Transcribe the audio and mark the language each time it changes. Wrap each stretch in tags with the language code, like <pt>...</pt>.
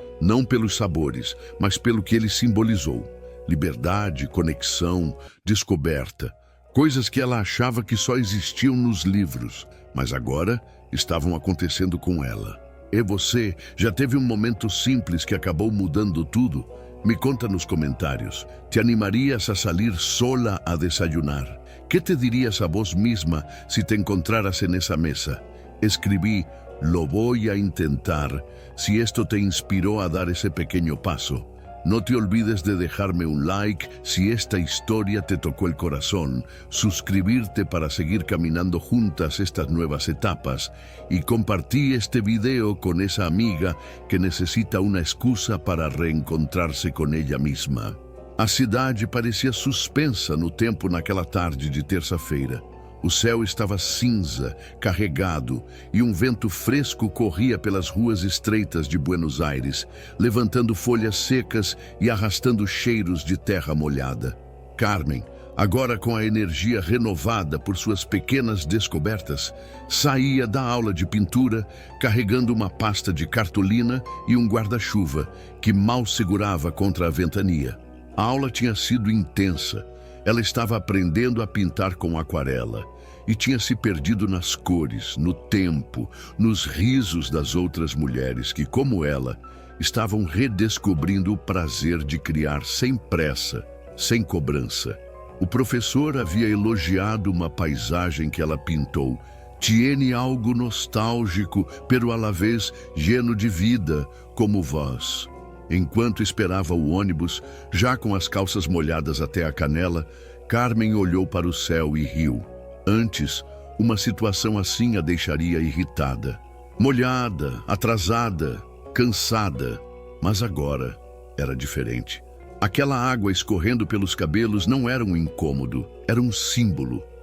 <pt>Não pelos sabores, mas pelo que ele simbolizou. Liberdade, conexão, descoberta. Coisas que ela achava que só existiam nos livros, mas agora estavam acontecendo com ela. E você, já teve um momento simples que acabou mudando tudo? Me conta nos comentários.</pt> <es>¿Te animarías a salir sola a desayunar? ¿Qué te dirías a vos misma si te encontraras en esa mesa? Escribí: "Lo voy a intentar", si esto te inspiró a dar ese pequeño paso. No te olvides de dejarme un like si esta historia te tocó el corazón, suscribirte para seguir caminando juntas estas nuevas etapas y compartí este video con esa amiga que necesita una excusa para reencontrarse com ella mesma.</es> <pt>A cidade parecia suspensa no tempo naquela tarde de terça-feira. O céu estava cinza, carregado, e um vento fresco corria pelas ruas estreitas de Buenos Aires, levantando folhas secas e arrastando cheiros de terra molhada. Carmen, agora com a energia renovada por suas pequenas descobertas, saía da aula de pintura carregando uma pasta de cartolina e um guarda-chuva que mal segurava contra a ventania. A aula tinha sido intensa. Ela estava aprendendo a pintar com aquarela e tinha se perdido nas cores, no tempo, nos risos das outras mulheres que, como ela, estavam redescobrindo o prazer de criar sem pressa, sem cobrança. O professor havia elogiado uma paisagem que ela pintou.</pt> <es>Tiene algo nostálgico, pero a la vez lleno de vida, como vós.</es> <pt>Enquanto esperava o ônibus, já com as calças molhadas até a canela, Carmen olhou para o céu e riu. Antes, uma situação assim a deixaria irritada. Molhada, atrasada, cansada. Mas agora era diferente. Aquela água escorrendo pelos cabelos não era um incômodo, era um símbolo.</pt>